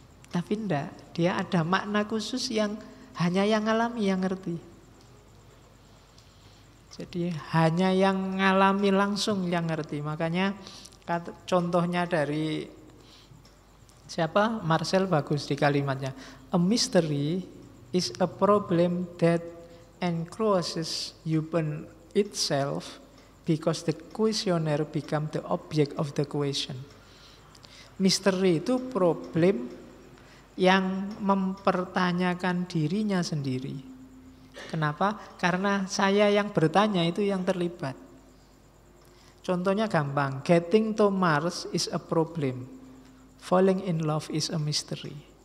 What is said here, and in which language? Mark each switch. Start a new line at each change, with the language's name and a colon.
Indonesian: Tapi enggak, dia ada makna khusus yang hanya yang ngalami yang ngerti. Jadi hanya yang ngalami langsung yang ngerti. Makanya contohnya dari siapa? Marcel bagus di kalimatnya.
English: A mystery is a problem that encloses human itself because the questioner become the object of the question.
Indonesian: Misteri itu problem yang mempertanyakan dirinya sendiri. Kenapa? Karena saya yang bertanya itu yang terlibat. Contohnya gampang,
English: getting to Mars is a problem. Falling in love is a mystery.